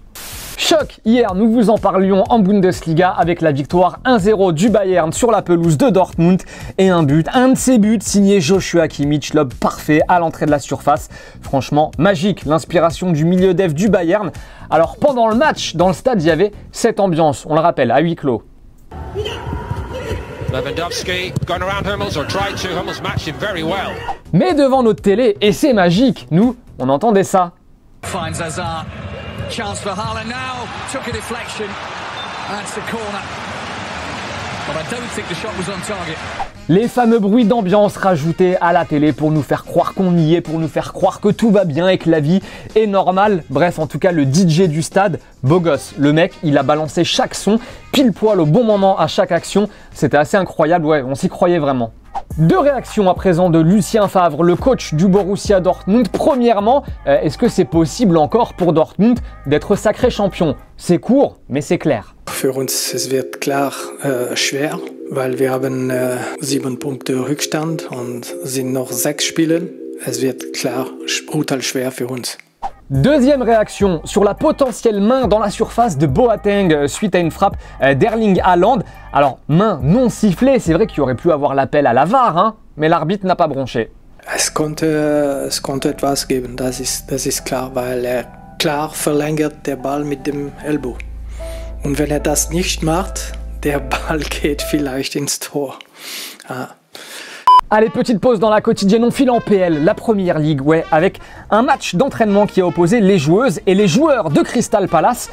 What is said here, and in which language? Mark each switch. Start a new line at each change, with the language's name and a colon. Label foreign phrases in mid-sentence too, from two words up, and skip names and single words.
French: Choc, hier nous vous en parlions en Bundesliga avec la victoire 1-0 du Bayern sur la pelouse de Dortmund et un de ces buts signé Joshua Kimmich, lob parfait à l'entrée de la surface. Franchement magique, l'inspiration du milieu def du Bayern. Alors pendant le match, dans le stade, il y avait cette ambiance, on le rappelle, à huis clos.
English: Lewandowski gone around Hummels or tried to. Hummels matched him very well.
French: Mais devant notre télé, et c'est magique, nous, on entendait ça.
English: Finds Hazard. Chance for Haaland now. Took a deflection. That's the corner. But I don't think the shot was on target.
French: Les fameux bruits d'ambiance rajoutés à la télé pour nous faire croire qu'on y est, pour nous faire croire que tout va bien et que la vie est normale. Bref, en tout cas, le DJ du stade, beau gosse. Le mec, il a balancé chaque son, pile poil au bon moment à chaque action. C'était assez incroyable, ouais, on s'y croyait vraiment. Deux réactions à présent de Lucien Favre, le coach du Borussia Dortmund. Premièrement, est-ce que c'est possible encore pour Dortmund d'être sacré champion? C'est court, mais c'est clair.
German: Für uns es wird klar schwer, weil wir haben 7 Punkte Rückstand und sind noch 6 Spiele. Es wird klar brutal schwer für uns.
French: Deuxième réaction sur la potentielle main dans la surface de Boateng suite à une frappe d'Erling Haaland. Alors, main non sifflée, c'est vrai qu'il aurait pu avoir l'appel à la VAR, mais l'arbitre n'a pas bronché.
German: Es konnte etwas geben, das ist klar, weil klar verlängert der Ball mit dem Ellbogen. Und wenn das nicht macht, der Ball geht vielleicht ins Tor.
French: Allez, petite pause dans la quotidienne, on file en PL, la Première Ligue, ouais, avec un match d'entraînement qui a opposé les joueuses et les joueurs de Crystal Palace.